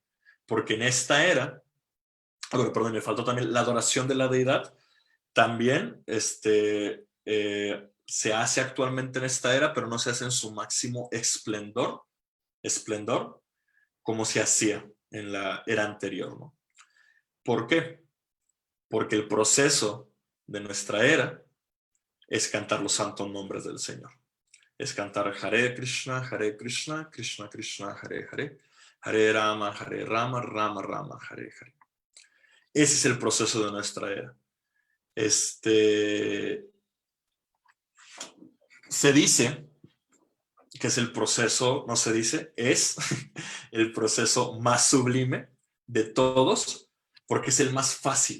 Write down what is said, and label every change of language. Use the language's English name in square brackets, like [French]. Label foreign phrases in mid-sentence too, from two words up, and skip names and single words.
[Spanish] Porque en esta era, perdón, me faltó también la adoración de la deidad, también se hace actualmente en esta era, pero no se hace en su máximo esplendor como se hacía en la era anterior, ¿no? ¿Por qué? Porque el proceso de nuestra era es cantar los santos nombres del Señor. Es cantar [Sanskrit] Hare Krishna, Krishna Krishna, Hare Hare, Hare Rama, Rama Rama, Hare Hare. [Spanish] Ese es el proceso de nuestra era. Se dice que es el proceso, no se dice, es el proceso más sublime de todos, porque es el más fácil.